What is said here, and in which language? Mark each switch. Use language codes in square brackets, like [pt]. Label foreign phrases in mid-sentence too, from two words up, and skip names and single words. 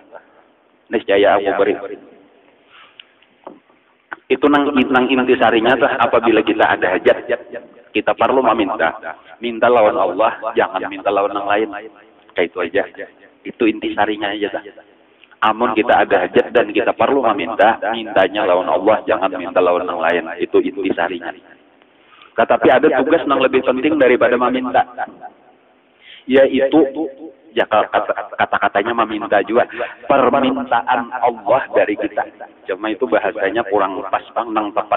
[id] Niscaya aku beri. [bjn] Itu nang intisarinya tuh apabila kita ada hajat kita perlu meminta. Minta lawan Allah, jangan minta lawan yang lain. [id] Kayak itu aja. Itu intisarinya aja tuh. [bjn] Amun kita ada hajat dan kita perlu meminta, mintanya lawan Allah, jangan minta lawan yang lain. Itu intisarinya. [id] Tetapi ada tugas yang lebih penting daripada meminta. Yaitu, ya kata-katanya meminta juga. [bjn] Permintaan Allah dari kita. Cuma itu bahasanya kurang pas bang, nang tepat.